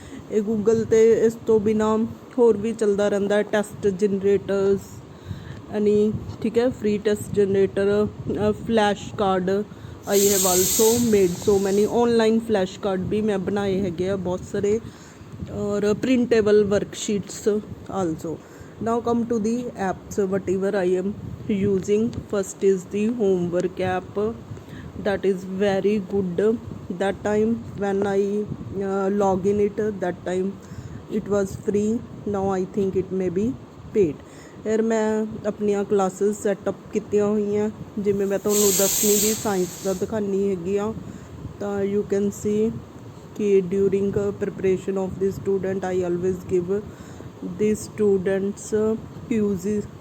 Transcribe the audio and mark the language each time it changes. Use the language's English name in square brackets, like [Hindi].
[Punjabi] ਇਹ ਗੂਗਲ 'ਤੇ ਇਸ ਤੋਂ ਬਿਨਾਂ ਹੋਰ ਵੀ ਚੱਲਦਾ ਰਹਿੰਦਾ, ਟੈਸਟ ਜਨਰੇਟਰਸ ਐਨੀ, ਠੀਕ ਹੈ, free test generator, flash card, [English] I have also made so many online flash card [Punjabi] ਵੀ ਮੈਂ ਬਣਾਏ ਹੈਗੇ ਆ ਬਹੁਤ ਸਾਰੇ, ਔਰ ਪ੍ਰਿੰਟੇਬਲ worksheets also. [English] Now come to the apps whatever I am using. First is the homework app, that is very good. That time when I log in it, that time it was free, now I think it may be paid। [Punjabi] ਫਿਰ ਮੈਂ ਆਪਣੀਆਂ classes setup ਕੀਤੀਆਂ ਹੋਈਆਂ, ਜਿਵੇਂ ਮੈਂ ਤੁਹਾਨੂੰ 10ਵੀਂ ਦੀ science ਦਾ ਦਿਖਾਉਂਦੀ ਹੈਗੀ ਆ, ਤਾਂ [English] you can see [Punjabi] ਕਿ [English] During preparation of the student I always give the students quizzes.